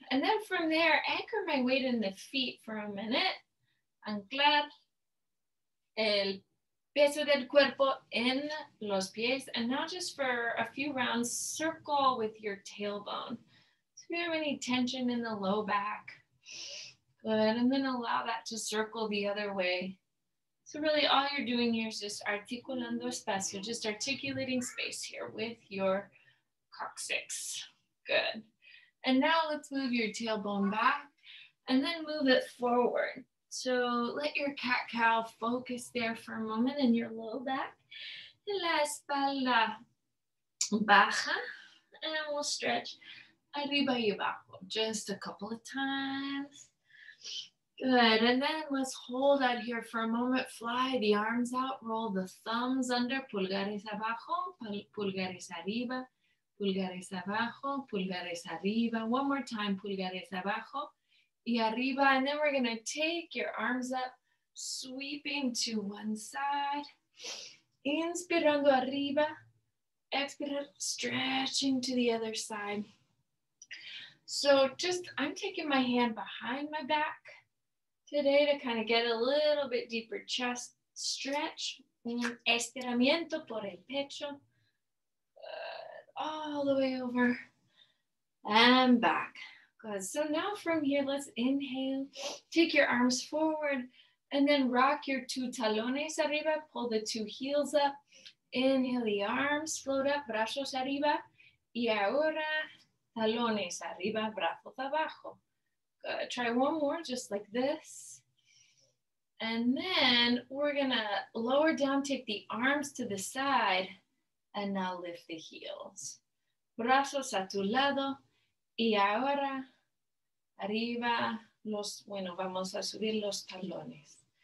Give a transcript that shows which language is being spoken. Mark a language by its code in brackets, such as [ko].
[en] And then from there, anchor my weight in the feet for a minute. [es] Anclar el peso del cuerpo en los pies. [en] And now just for a few rounds, circle with your tailbone. So if you have any tension in the low back, good. And then allow that to circle the other way. So really all you're doing here is just [es] articulando espacio, [en] just articulating space here with your coccyx. Good. And now let's move your tailbone back and then move it forward. So let your cat-cow focus there for a moment in your low back. [es] La espalda baja. [en] And we'll stretch [es] arriba y abajo [en] just a couple of times. Good, and then let's hold out here for a moment. Fly the arms out, roll the thumbs under, [es] pulgares abajo, pulgares arriba, [en] pulgares abajo, pulgares arriba. One more time, [es] pulgares abajo y arriba. [en] And then we're gonna take your arms up, sweeping to one side. [es] Inspirando arriba, expirando, [en] stretching to the other side. So I'm taking my hand behind my back today to kind of get a little bit deeper chest stretch. [es] Un estiramiento por el pecho. [en] Good. All the way over and back. Good. So now from here, let's inhale. Take your arms forward and then rock your two [es] talones arriba. [en] Pull the two heels up. Inhale the arms, float up, [es] brazos arriba. Y ahora, talones arriba, brazos abajo. [en] Good. Try one more, just like this. And then we're gonna lower down, take the arms to the side, and now lift the heels. [es] Brazos a tu lado, y ahora, arriba, vamos a subir los talones.